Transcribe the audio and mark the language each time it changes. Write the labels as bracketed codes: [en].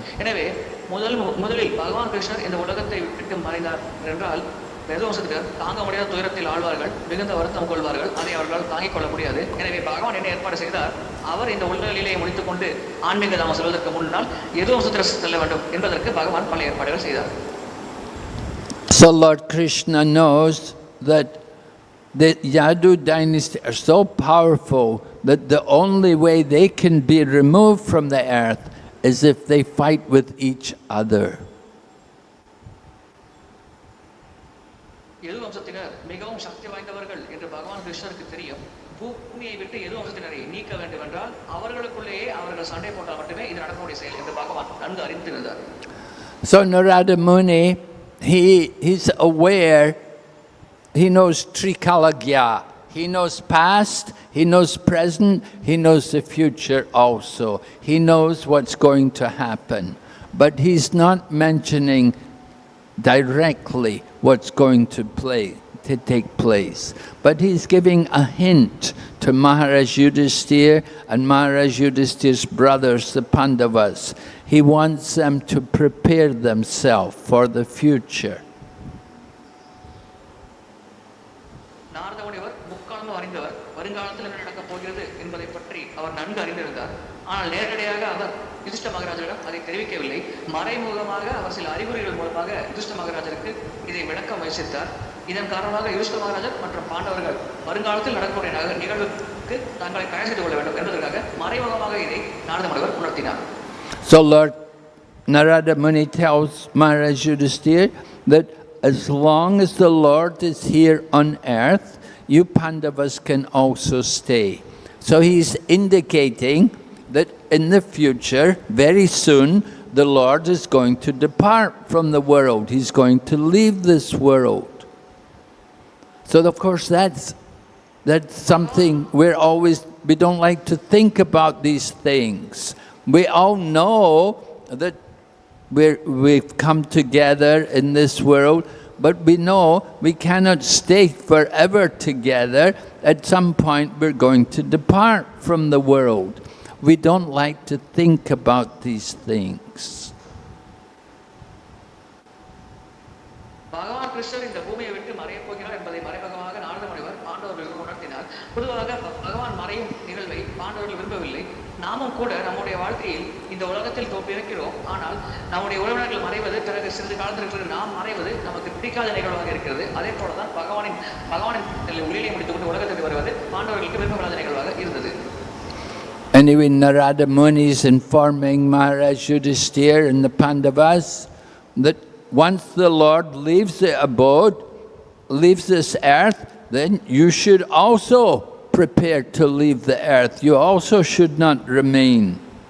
[ta] எனவே முதலில் பகவான் கிருஷ்ணர் இந்த உலகத்தை விட்டு மறைந்தார் என்றால் யதுவம்சத்தினர் தாங்க முடியாத துயரத்தில் ஆழ்வார்கள், மிகுந்த வருத்தம் கொள்வார்கள். அதை அவர்களால் தாங்கிக் கொள்ள முடியாது. எனவே பகவான் என்ன ஏற்பாடு செய்தார்? அவர் இந்த உலக லீலையை முடித்துக் கொண்டு ஆன்மீக தாமம் செல்வதற்கு முன்னால் யதுவம்சத்தினர் செல்ல வேண்டும் என்பதற்கு பகவான் பல ஏற்பாடுகள் செய்தார். [en] So Lord Krishna knows that the Yadu dynasty are so powerful that the only way they can be removed from the earth is if they fight with each other. [ta] யதுவம்சத்தினர் மிகவும் சக்தி வாய்ந்தவர்கள் என்று பகவான் கிருஷ்ணருக்கு தெரியும். பூமியை விட்டு யதுவம்சத்தினரை நீக்க வேண்டும் என்றால் அவர்களுக்குள்ளேயே அவர்கள் சண்டை போட்டால் மட்டுமே இது நடக்கக்கூடிய செயல் என்று பகவான் நன்கு அறிந்திருந்தார். [en] So Narada Muni, he's aware. He knows Trikalagya. He knows past, he knows present, he knows the future also. He knows what's going to happen. But he's not mentioning directly what's going to take place. But he's giving a hint to Maharaj Yudhisthira and Maharaj Yudhishthira's brothers, the Pandavas. He wants them to prepare themselves for the future. [ta] Narada முனிவர் முக்காலம் அறிந்தவர். வருங்காலத்தில் என்ன நடக்கப் போகிறது என்பதை பற்றி அவர் நன்கு அறிந்திருந்தார். ஆனால் நேரடியாக அவர் யுதிஷ்ட மகாராஜரிடம் அதை தெரிவிக்கவில்லை. மறைமுகமாக அவர் சில அறிகுறிகள் மூலமாக யுதிஷ்ட மகாராஜருக்கு இதை விளக்க முயற்சித்தார். இதன் காரணமாக யுதிஷ்ட மகாராஜர் மற்றும் பாண்டவர்கள் வருங்காலத்தில் நடக்கக்கூடிய நிகழ்வுக்கு தங்களை தயார் செய்து கொள்ள வேண்டும் என்பதற்காக மறைமுகமாக இதை நாரத முனிவர் உணர்த்தினார். [en] So Lord Narada Muni tells Maharaj Yudhisthira that as long as the Lord is here on earth, you Pandavas can also stay. So he's indicating that in the future, very soon, the Lord is going to depart from the world. He's going to leave this world. So of course that's something we don't like to think about these things. We all know that we've come together in this world, but we know we cannot stay forever together. At some point we're going to depart from the world. We don't like to think about these things. [ta] பகவான் கிருஷ்ணர் இந்த பூமியை விட்டு மறையப் போகிறார் என்பதை மறைமுகமாக நாரத முனிவர் பாண்டவர்களுக்கு உணர்த்தினார். பொதுவாக பகவான் மறையும் நிகழ்வை பாண்டவர்கள் விரும்பவில்லை. நாமும் கூட நம்முடைய வாழ்க்கையில் இந்த உலகத்தில் பிறக்கிறோம். ஆனால் நம்முடைய உறவினர்கள் மறைவது, பிறகு சிறிது காலத்திற்கு நாம் மறைவது நமக்கு பிடிக்காத நிகழ்வாக இருக்கிறது. அதே போலதான் பகவானின் உயிரை முடித்துக்கொண்டு உலகத்திற்கு வருவது பாண்டவர்களுக்கு விரும்பப்படாத நிகழ்வாக இருந்தது. [en] Anyway, Narada Muni is informing Maharaj Yudhisthira and the Pandavas that once the Lord leaves the abode, leaves this earth, then you should also prepare to leave the earth. You also should not remain.